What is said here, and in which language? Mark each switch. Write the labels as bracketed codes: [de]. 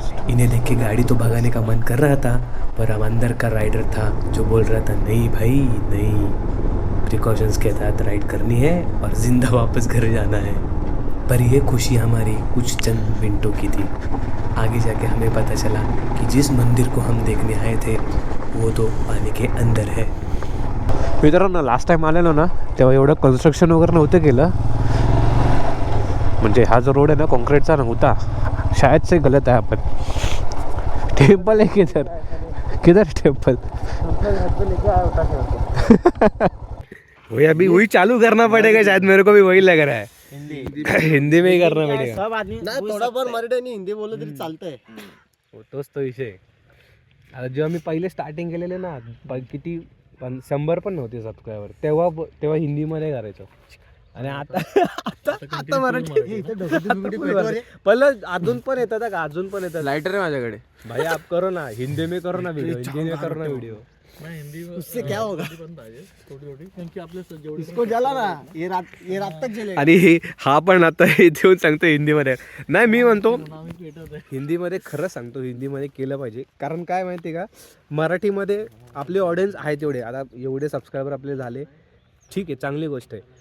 [hi] इन्हें देख के गाड़ी तो भगाने का मन कर रहा था पर हम अंदर का राइडर था जो बोल रहा था नहीं भाई नहीं, प्रिकॉशंस के साथ राइड करनी है और ज़िंदा वापस घर जाना है. पर यह खुशी हमारी कुछ चंद मिनटों की थी. आगे जाके हमें पता चला कि जिस मंदिर को हम देखने आए थे वो तो पानी के अंदर है. [mr] मित्रांनो लास्ट टाइम आलेलो ना तेव्हा एवढं कन्स्ट्रक्शन वगैरे नव्हतं केलं. म्हणजे हा जो रोड आहे ना कॉन्क्रीटचा नव्हता. [hi] शायद से [mr] गलत आहे. आपण टेम्पल आहे किधर टेम्पल. [hi] वही अभी वही चालू करना पड़ेगा शायद. मेरे को भी वही लग रहा है. हिंदी में ही करना पड़ेगा. [mr] सब आदमी थोडाफार मराठी आणि हिंदी बोललं तरी चालतंय. तोच तो विषय. आता जेव्हा मी पहिले स्टार्टिंग केलेले ना किती 100 पण नव्हते सबस्क्रायबर तेव्हा हिंदीमध्ये करायचो. आणि आता मराठी. पहिलं अजून पण येतात लायटर आहे माझ्याकडे भाई. [hi] आप करो ना हिंदी में करो ना व्हिडिओ. हिंदी में करो ना व्हिडिओ. उससे क्या होगा. थोडी इसको जला ना ये रात तक जलेगा. [mr] आणि हा पण आता इथे येऊन सांगतो हिंदीमध्ये. नाही मी म्हणतो हिंदीमध्ये खरं सांगतो हिंदीमध्ये केलं पाहिजे. कारण काय माहिती आहे का मराठीमध्ये आपले ऑडियन्स आहे तेवढे. आता एवढे सबस्क्रायबर आपले झाले ठीक आहे चांगली गोष्ट आहे.